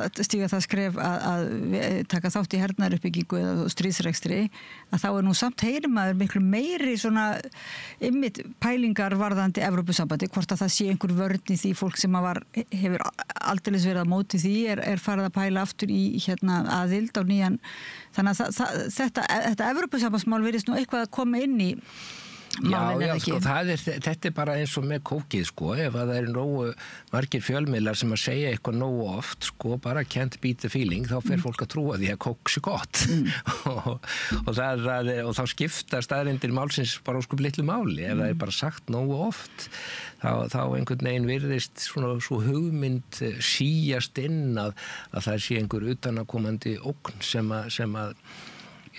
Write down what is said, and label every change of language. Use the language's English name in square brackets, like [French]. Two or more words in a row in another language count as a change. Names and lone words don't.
[Icelandic] að stíga það skref að taka þátt í hernaðaruppbyggingu eða stríðsrekstri að þá nú samt heyrir maður miklu meiri svona ymmit pælingar varðandi Evrópusambandi hvort að það sé einhver vörn í því fólk sem hefur aldeilis verið á móti því farið að pæla aftur í aðild á nýjan þannig að þetta Evrópusambandsmál virðist nú eitthvað að koma inn í Já, sko, þetta bara eins og með kókið, sko, ef að það nógu margir fjölmiðlar sem að segja eitthvað nógu oft, sko, bara [English] can't beat the feeling, [Icelandic] þá fer fólk að trúa því að kók sé gott og þá skipta staðreyndir málsins bara óskup litlu máli, ef það bara sagt nógu oft, þá einhvern veginn virðist svona svo hugmynd síjast inn að það sé einhver utanakomandi ógn sem að